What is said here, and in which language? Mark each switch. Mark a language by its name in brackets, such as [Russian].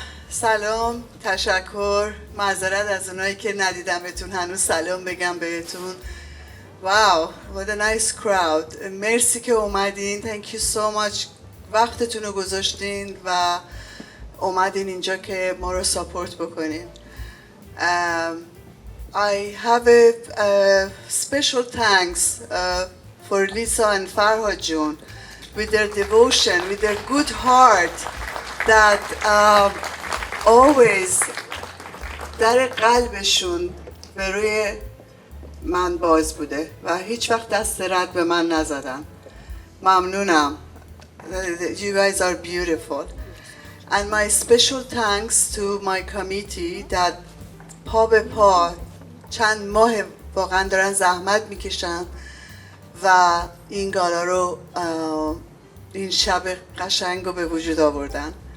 [Persian] سلام، تشکر، معذرت از اونایی که ندیدمتون هنوز سلام بگم بهتون. [English] Wow what a nice crowd. [Persian] مرسی که اومدین. [English] thank you so much. [Persian] وقتتون رو گذاشتین و اومدین اینجا که ما رو ساپورت بکنین. [English] I have a special thanks for Lisa and Farhad Jun with their devotion, with their good heart that always [Persian] در قلبشون به روی من باز بوده و هیچ وقت دست رد به من نزدن. ممنونم. [English] You guys are beautiful. And my special thanks to my committee that [Persian] پا به پا چند ماه واقعا دارن زحمت میکشن و این گالا رو این شب قشنگ رو به وجود آوردن.